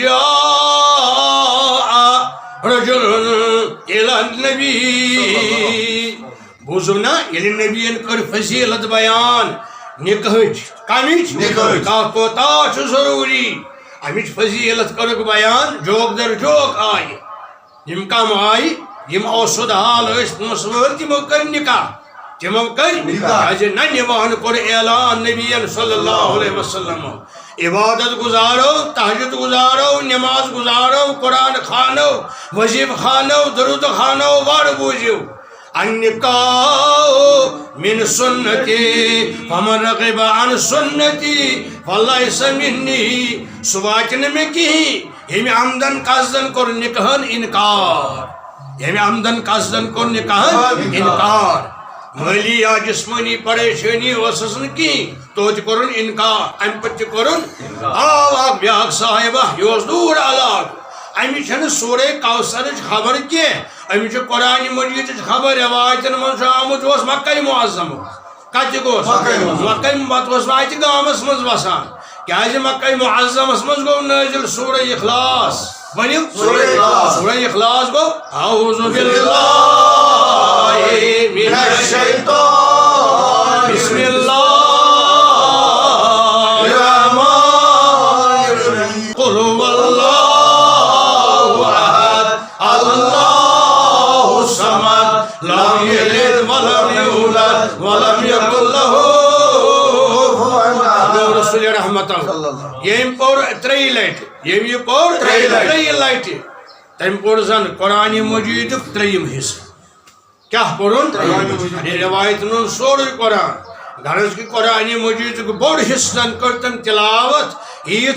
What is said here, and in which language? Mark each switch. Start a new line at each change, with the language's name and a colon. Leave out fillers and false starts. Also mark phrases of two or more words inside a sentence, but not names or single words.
Arabic: جاء رجل إلى النبي
Kashmiri: بوٗزِو نا ییٚلہِ نبیَن کٔر فضیٖلت بیان نکاحٕچ کمِچ نکاح کوتاہ چھُ ضروٗری امِچ فضیٖلت کٔرٕکھ بیان جوک در جوک آیہِ یِم کم آیہِ یِم اوسُد حال ٲسۍ پونٛسہٕ وٲلۍ تِمو کٔرۍ نکاح تِمو کٔرۍ کیٛازِ نہ نِوان کوٚر اعلان نبیَن
Arabic: صلی اللہ علیہ وسلم
Kashmiri: عبادت گزارو تہجد گزارو نماز گزارو قرآن خانو وظیفہ خانو درود خانو وار بوٗزِو
Arabic: النکاح من سنتی فمن رغب عن سنتی فلیس منی
Kashmiri: سُہ واتہِ نہٕ مےٚ کِہیٖنۍ ییٚمہِ عمدن قصدن کوٚر نکاحن انکار ییٚمہِ عمدن قصدن کوٚر نکاحن انکار مٲلی یا جسمٲنی پریشٲنی ٲسٕس نہٕ کِہیٖنۍ توتہِ کوٚرُن انکار امہِ پتہٕ تہِ کوٚرُن آو اکھ بیٛاکھ صاحبہ یہِ اوس دوٗر علاقہٕ أمِس چھنہٕ سورہ کوثرٕچ خبر کینٛہہ أمِس چھِ قرآنِ مجیٖدٕچ خبر رٮ۪وایتن منٛز چھُ آمُت یہِ اوس مکہ معظمُک کتہِ گوٚس مکہ پتہٕ اوس وۄنۍ اَتہِ گامس منٛز وسان کیٛازِ مکہ معظمس منٛز گوٚو نٲزِل سورہ اخلاص ؤنِو سورہ اخلاص گوٚو
Arabic: اعوذ باللہ من الشیطان بسم اللہ الرحمن الرحیم قل هو اللہ احد اللہ الصمد لم یلد ولم یولد ولم یکن له کفوا احد
Kashmiri: رسول رحمت ییٚمۍ پوٚر ترٛیٚیہِ لٹہِ ییٚمۍ یہِ پوٚر ترٛیٚیہِ لٹہِ تٔمۍ پوٚر زن قرآنِ مجیٖدُک ترٛیٚیِم حصہٕ کیٛاہ پوٚرُن رٮ۪وایتن ہُنٛد سورُے قرآن غرض کہِ قرآنِ مجیٖدُک بوٚڑ حصہٕ زن کٔر تٔمۍ تِلاوت ییٖژ